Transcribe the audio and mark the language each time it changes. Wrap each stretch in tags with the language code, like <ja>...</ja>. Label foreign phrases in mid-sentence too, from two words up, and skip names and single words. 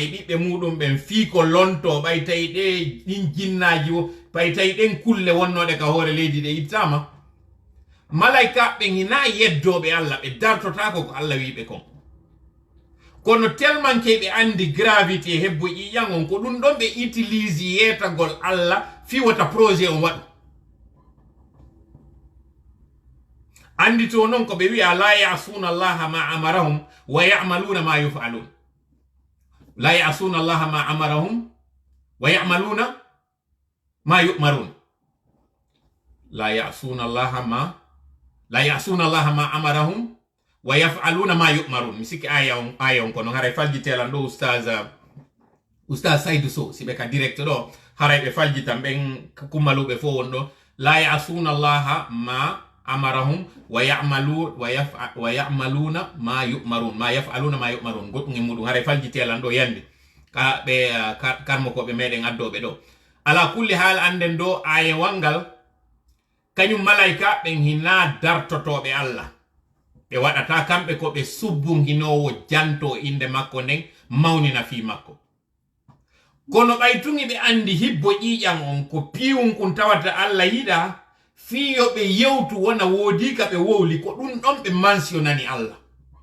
<ff>ɓiɓɓe muɗum ɓen fii ko lonto ɓay tawi ɗe ɗin jinnaji o ɓay tawi ɗen kulle wonnoɗe ka hoore leydi ɗe ittama malaika ɓen hina yeddoɓe Allah ɓe dartotako ko Allah wiɓe kon kono tellement ke ɓe andi gravité hebbo ƴiƴan on ko ɗum ɗon ɓe utilise yetagol Allah fi wata projet on waɗu andi to noon ko ɓe wiya</ff> <ar>لا يعصون الله ما أمرهم و يعملون ما يفعلون لا يعصون الله ما أمرهم و يعملون ما يؤمرون لا يعصون الله ما أمرهم و يفعلون ما يؤمرون mi</ar> <ff>sikki aya on kono haray faljitelan ɗo oustaz Saydou Sow siɓe ka direct ɗo haray ɓe faljitan ɓen kummaluɓe fo won ɗo</ff> <ar>لا يعصون الله ما أمرهم و يعملون ما يؤمرون ما يفعلون ما يؤمرون</ar> <ff>goɗɗum e muɗum haray faljitelan ɗo yande ka ɓe karmo ko ɓe meɗen addoɓe ɗo</ff> <ar>على كل حال</ar> <ff>anden ɗo aye wangal kañum malaika ɓen hina dartotoɓe Allah ɓe waɗata kamɓe ko ɓe subbun hinowo janto inde makko nden mawnina fi makko kono ɓaytumi ɓe andi hibbo ƴiƴan on ko piwum kun tawata Allah yiɗa fiyo ɓe yewtu wona woodi ka ɓe wowli ko ɗum ɗon ɓe mentionani Allah</ff>